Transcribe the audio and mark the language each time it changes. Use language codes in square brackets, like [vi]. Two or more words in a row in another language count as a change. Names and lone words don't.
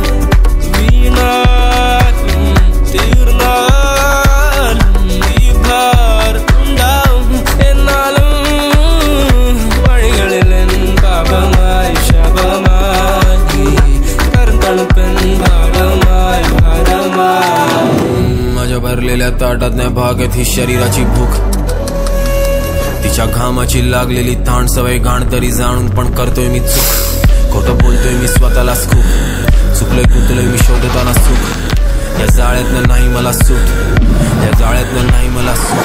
[ml] വീണാലും തീർന്നാലും ഈ ഭാരം ഉണ്ടാവും എന്നാലും വഴികളിലെൻ പാപമായി ശാപമായി തരും തണുപ്പെൻ भागमाय [mr] माझ्या भरलेल्या ताटातल्या भागात ही शरीराची भूक तिच्या घामाची लागलेली ताण सवय घाण तरी जाणून पण करतोय मी चूक खोटं बोलतोय मी स्वतःलाच खूप चुकलोय कुतलोय मी शोधताना सुख या जाळ्यातनं नाही मला सूट या जाळ्यातनं नाही मला सूट